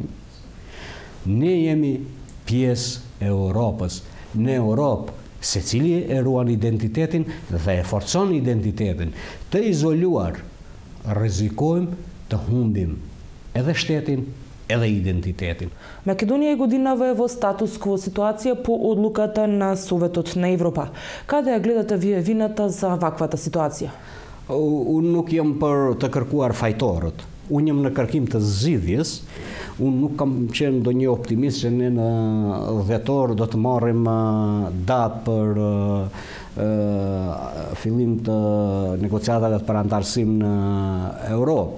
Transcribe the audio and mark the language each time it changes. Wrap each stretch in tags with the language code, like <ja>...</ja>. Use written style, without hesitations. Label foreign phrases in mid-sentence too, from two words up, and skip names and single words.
<sq>Ne jemi pjesë e Europës. Në Europë secili e ruan identitetin dhe e forcon identitetin. Të izoluar, rrezikojmë të humbim edhe shtetin, edhe identitetin.</sq> <mk>Македонија е годинава во статус кво ситуација по одлуката на Советот на Европа. Каде ја гледате вие вината за ваквата ситуација?</mk> <sq>Unë nuk jam për të kërkuar fajtorët. Unë jam në kërkim të zgjidhjes. Unë nuk kam qenë ndonjë optimist që ne në dhjetor do të marrim datë për fillim të negociatave për antarësim në Europë.</sq>